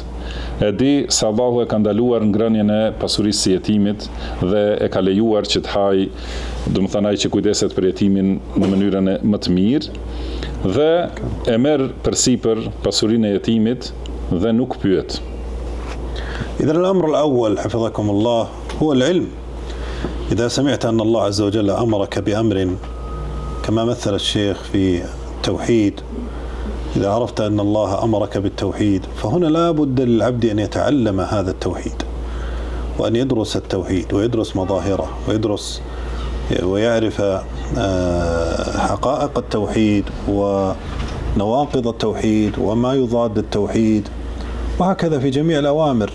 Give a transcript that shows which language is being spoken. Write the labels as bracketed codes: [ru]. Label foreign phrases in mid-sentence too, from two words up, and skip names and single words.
[sq] E di se Allahu e ka ndaluar ngrënien e pasurisë së jetimit dhe e ka lejuar që të haj, domethënë ai që kujdeset për jetimin në mënyrën më të mirë, dhe e merr përsipër pasurinë e jetimit dhe nuk pyet. [ar] إذا الأمر الأول حفظكم الله هو العلم. إذا سمعت أن الله عز وجل أمرك بأمر كما مثل الشيخ في التوحيد، إذا عرفت أن الله أمرك بالتوحيد فهنا لا بد للعبد أن يتعلم هذا التوحيد وأن يدرس التوحيد ويدرس مظاهره ويدرس ويعرف حقائق التوحيد ونواقض التوحيد وما يضاد التوحيد، وهكذا في جميع الأوامر.